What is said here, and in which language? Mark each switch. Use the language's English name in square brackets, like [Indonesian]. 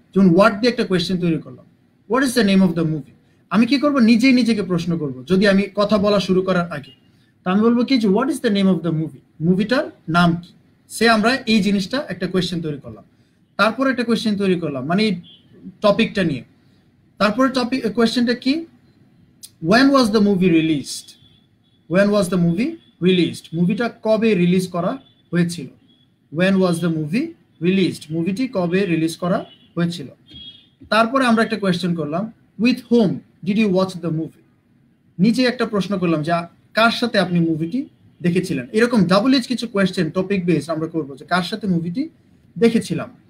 [Bangla] যেমন হোয়াট দিয়ে একটা কোয়েশ্চেন তৈরি করলাম, [English] What is the name of the movie. [Bangla] আমি কি করব, নিজেই নিজেকে প্রশ্ন করব, যদি আমি কথা বলা শুরু করার আগে, তা আমি বলবো কি যে [English] what is the name of the movie, [Bangla] মুভিটার নাম কি। সে আমরা এই জিনিসটা একটা কোয়েশ্চেন তৈরি করলাম। তারপর একটা কোয়েশ্চেন তৈরি করলাম মানে এই টপিকটা নিয়ে। তারপরে টপিক কোয়েশ্চেনটা কি, [English] when was the movie released, [Bangla] when was the movie released, মুভিটা কবে রিলিজ করা হয়েছিল। [English] when was the movie released, [Bangla] মুভিটি কবে রিলিজ করা হয়েছিল। তারপরে আমরা একটা কোয়েশ্চেন করলাম, [English] with whom did you watch the movie, [Bangla] নিচে একটা প্রশ্ন করলাম যে কার সাথে আপনি মুভিটি দেখেছিলেন। এরকম WH কিছু কোয়েশ্চেন টপিক বেস আমরা করবো, যে কার সাথে মুভিটি দেখেছিলাম।